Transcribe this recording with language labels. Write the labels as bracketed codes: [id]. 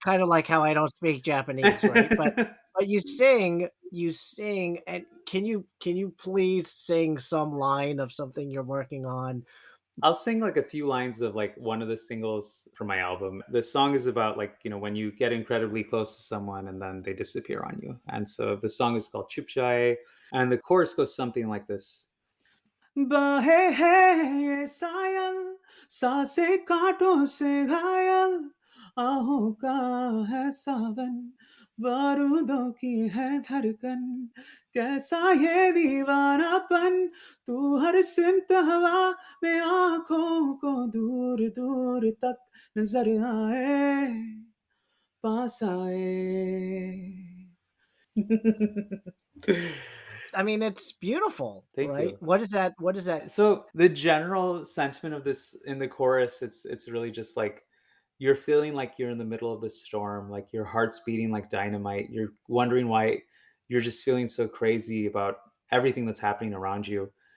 [en] kind of like how I don't speak Japanese, right? But you sing, and can you please sing some line of something you're working on? I'll sing like a few lines of like one of the singles from my album. The song is about like, when you get incredibly close to someone and then they disappear on you. And so the song is called Chup Jaye, and the chorus goes something like this. [hi] बहे है ये soil सांसें कांटों से घायल आहों का है सावन बारूदों की है धड़कन कैसा ये दीवानापन तू हर सिमत हवा में आंखों को दूर दूर तक नजर आए पास आए. [en] I mean, it's beautiful, Thank right? you. What is that? So the general sentiment of this in the chorus, it's really just like you're feeling like you're in the middle of the storm, like your heart's beating like dynamite. You're wondering why you're just feeling so crazy about everything that's happening around you.